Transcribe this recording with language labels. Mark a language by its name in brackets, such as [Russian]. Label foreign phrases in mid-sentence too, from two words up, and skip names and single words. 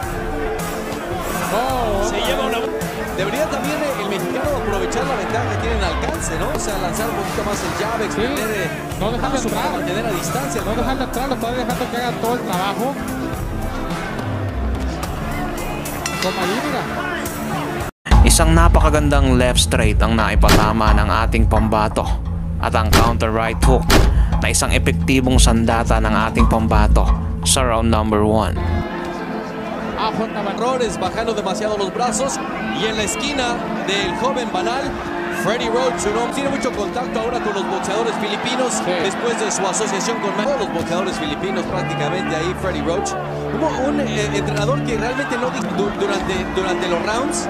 [Spanish] Oh, Se lleva una... Debería también el mexicano aprovechar la ventaja que tiene en alcance, ¿no? O sea, lanzar un poquito más el jab, extender no dejarle paso para entrar. mantener a distancia. no dejarlo atrás, lo está dejando que haga todo el trabajo. Toma ahí, mira. [Filipino] Isang napakagandang left straight ang naipatama ng ating pambato at ang counter right hook na isang epektibong sandata ng ating pambato sa round number 1. Ajo na [Spanish] Errores, bajando demasiado los brazos. Y en la esquina del joven Banal, Freddie Roach, su nombre, tiene mucho contacto ahora con los boxeadores filipinos. Sí. Después de su asociación con todos los boxeadores filipinos, prácticamente ahí Freddie Roach. Hubo un entrenador que realmente no durante los rounds,